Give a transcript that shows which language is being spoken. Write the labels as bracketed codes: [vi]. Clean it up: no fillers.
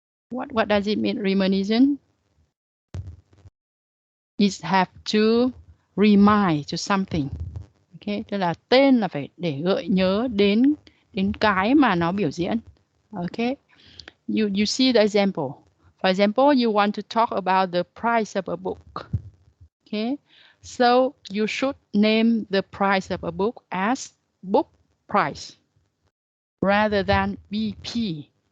[en] What does it mean, reminiscent? It have to remind to something. [vi] Okay, tức là tên là phải để gợi nhớ đến cái mà nó biểu diễn. Okay, [en] you see the example. For example, you want to talk about the price of a book. Okay, so you should name the price of a book as book price rather than BP.